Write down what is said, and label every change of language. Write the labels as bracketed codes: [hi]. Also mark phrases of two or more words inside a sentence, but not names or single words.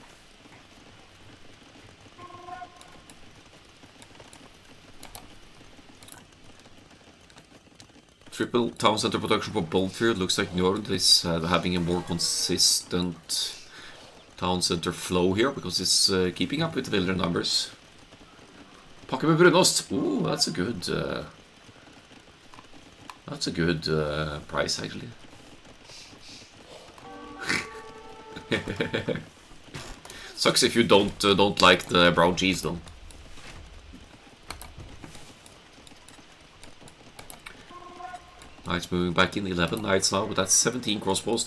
[en] Triple town center production for both here. It looks like Njord is having a more consistent town center flow here because it's keeping up with the villager numbers. [no] Pakke med brunost. [en] Ooh, that's a good price actually. Sucks if you don't like the brown cheese though. Knights moving back in, 11 knights now, but that's 17 crossbows.